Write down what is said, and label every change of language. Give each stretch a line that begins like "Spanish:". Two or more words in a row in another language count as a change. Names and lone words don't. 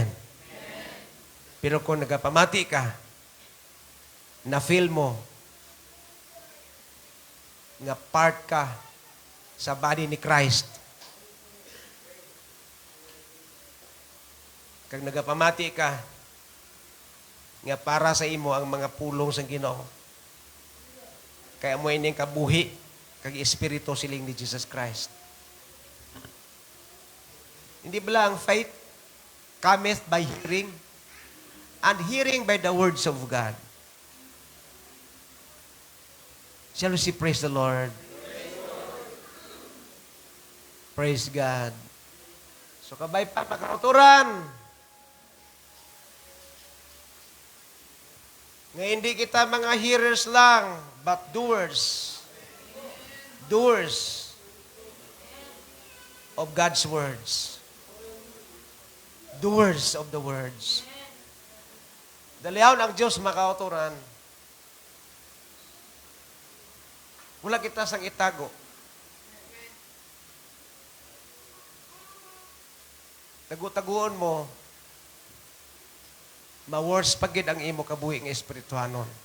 Hiligaynon: Pero kung nagapamati ka, na-feel mo nga part ka sa body ni Christ, kag nagapamati ka, nga para sa imo ang mga pulong sa Ginoo, kaya mo ining kabuhi, kag espiritu siling ni Jesus Christ. Hindi ba lang
English: faith cometh by hearing, and hearing by the words of God. Shall we say, praise the Lord? Praise God.
Hiligaynon: So kabay pa makauturan. Nga hindi kita mga hearers lang,
English: but doers. Doers of God's words. Doers of the words.
Hiligaynon: Dalihaw ang Diyos makauturan. Wala kita sang itago. Tagu-taguon mo, ma-worse pagid ang imo kabuhi nga espirituhanon.